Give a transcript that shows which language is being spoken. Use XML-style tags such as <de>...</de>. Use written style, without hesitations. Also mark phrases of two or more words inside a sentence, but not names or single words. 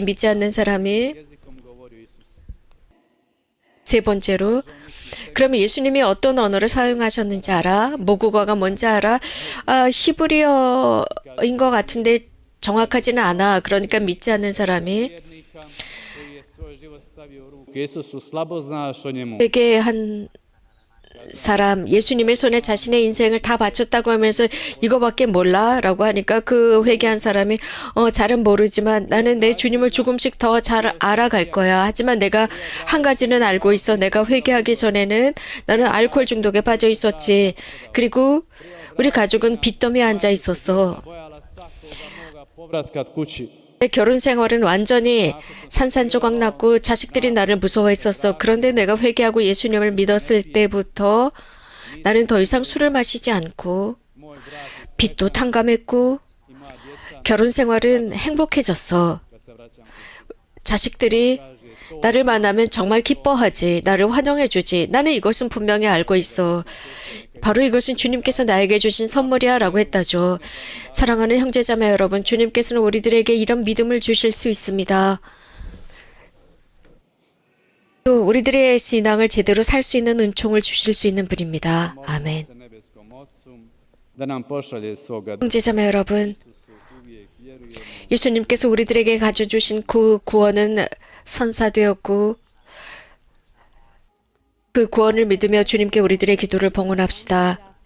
<ko>그러니까 이 믿지 않는 사람이 세 번째로, 그러면 예수님이 어떤 언어를 사용하셨는지 알아? 모국어가 뭔지 알아? 히브리어인 것 같은데 정확하지는 않아. 그러니까 믿지 않는 사람이</ko> <hr>vjernika koji je svoj život stavio u ruke Isusu, slabo znaš o njemu.</hr> <ko>되게 한 사람 예수님의 손에 자신의 인생을 다 바쳤다고 하면서 이거밖에 몰라? 라고 하니까 그 회개한 사람이 잘은 모르지만 나는 내 주님을 조금씩 더 잘 알아갈 거야. 하지만 내가 한 가지는 알고 있어. 내가 회개하기 전에는 나는 알코올 중독에 빠져 있었지. 그리고 우리 가족은 빚더미에 앉아 있었어.</ko> <hr>Bojala svakoga moga povratka kući.</hr> <ko>내 결혼 생활은 완전히 산산조각 났고 자식들이 나를 무서워했었어. 그런데 내가 회개하고 예수님을 믿었을 때부터 나는 더 이상 술을 마시지 않고</ko> <hr>Moj brat</hr> <ko>빚도 탕감했고</ko> <hr>i moja djeca,</hr> <ko>결혼 생활은 행복해졌어.</ko> <hr>kad se vraćam</hr> <ko>자식들이 나를 만나면 정말 기뻐하지. 나를 환영해주지. 나는 이것은 분명히 알고 있어. 바로 이것은 주님께서 나에게 주신 선물이야 라고 했다죠. 사랑하는 형제자매 여러분, 주님께서는 우리들에게 이런 믿음을 주실 수 있습니다. 또 우리들의 신앙을 제대로 살 수 있는 은총을 주실 수 있는 분입니다. 아멘.</ko> <hr>se nebeskom Otcu da nam pošalje svoga</hr> <ko>형제자매 여러분,</ko> <hr>uvijek vjerujemo</hr> <ko>예수님께서 우리들에게 가져주신 그 구원은 선사되었고 그 구원을 믿으며 주님께 우리들의 기도를 봉헌합시다.</ko>